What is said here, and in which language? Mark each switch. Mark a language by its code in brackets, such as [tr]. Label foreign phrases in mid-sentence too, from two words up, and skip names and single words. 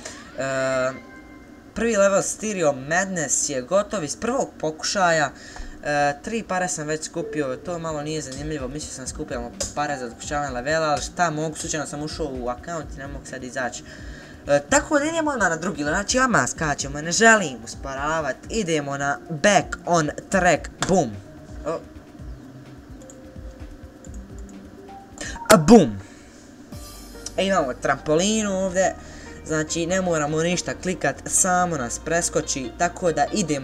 [bs] Prvi level Stereo Madness je gotov iz prvog pokušaja, 3 pare sam već skupio, to malo nije zanimljivo, mislio sam skupio pare za dokušavanje levela, ali šta mogu, slučajno sam ušao u account i ne mogu sad izaći. Tako da idemo na drugi level, znači odmah skačemo, ne želim usporavat, idemo na Back on Track, boom. Boom. Imamo trampolinu ovdje, znači ne moramo ništa klikat, samo nas preskoči, tako da idemo.